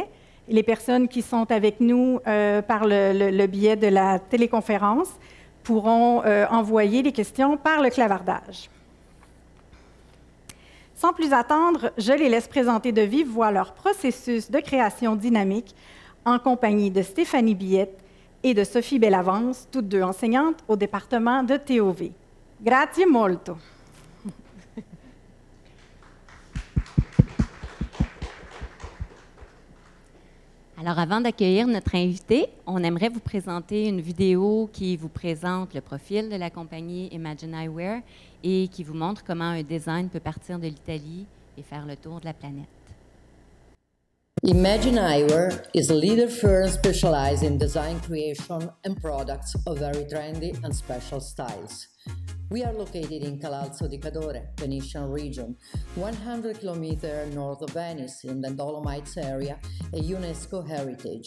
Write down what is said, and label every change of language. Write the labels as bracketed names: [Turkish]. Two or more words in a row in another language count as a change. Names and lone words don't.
[French] Les personnes qui sont avec nous par le biais de la téléconférence pourront envoyer les questions par le clavardage. Sans plus attendre, je les laisse présenter de vive voix leur processus de création dynamique en compagnie de Stéphanie Billette et de Sophie Bellavance, toutes deux enseignantes au département de TOV. [Italian] Grazie molto. [French] Alors, avant d'accueillir notre invité, on aimerait vous présenter une vidéo qui vous présente le profil de la compagnie Imagine Eyewear et qui vous montre comment un design peut partir de l'Italie et faire le tour de la planète. [English] Imagine Eyewear is a leader firm specialized in design creation and products of very trendy and special styles. We are located in Calalzo di Cadore, Venetian region, 100 kilometers north of Venice in the Dolomites area, a UNESCO heritage.